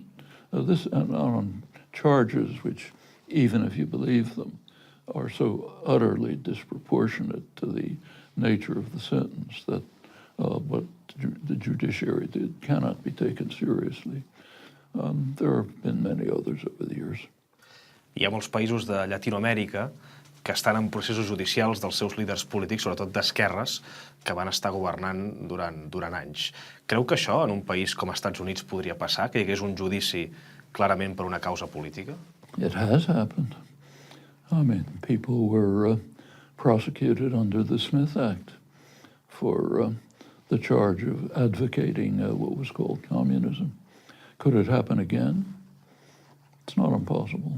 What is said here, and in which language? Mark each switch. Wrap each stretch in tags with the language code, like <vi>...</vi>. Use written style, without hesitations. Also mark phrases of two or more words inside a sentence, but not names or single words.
<en>This and on charges which, even if you believe them, are so utterly disproportionate to the nature of the sentence that what the judiciary did cannot be taken seriously. There have been many others over the years.</en> <ca>Hi ha molts països de Llatinoamèrica que estan en processos judicials dels seus líders polítics, sobretot d'esquerres, que van estar governant durant anys. Creu que això en un país com els Estats Units podria passar, que hi hagués un judici clarament per una causa política?</ca> <en>It has happened. I mean, people were prosecuted under the Smith Act for the charge of advocating what was called communism. Could it happen again? It's not impossible.</en>